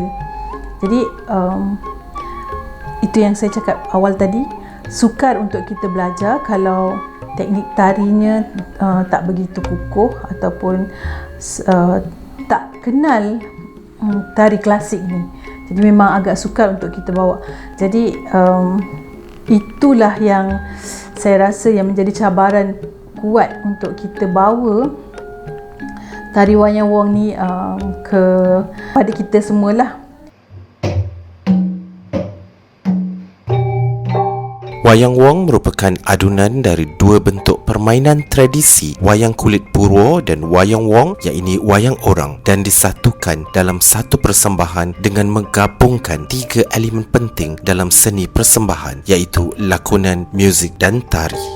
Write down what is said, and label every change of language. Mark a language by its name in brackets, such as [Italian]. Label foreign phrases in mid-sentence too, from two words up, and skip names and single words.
[Malay] Jadi itu yang saya cakap awal tadi, sukar untuk kita belajar kalau teknik tarinya tak begitu kukuh, ataupun tak kenal tari klasik ni. Jadi memang agak sukar untuk kita bawa. Jadi itulah yang saya rasa yang menjadi cabaran kuat untuk kita bawa tari wayang wong ni kepada kita semualah. Wayang wong merupakan adunan dari dua bentuk permainan tradisi, wayang kulit purwo dan wayang wong, iaitu wayang orang, dan disatukan dalam satu persembahan dengan menggabungkan tiga elemen penting dalam seni persembahan, iaitu lakonan, muzik dan tari.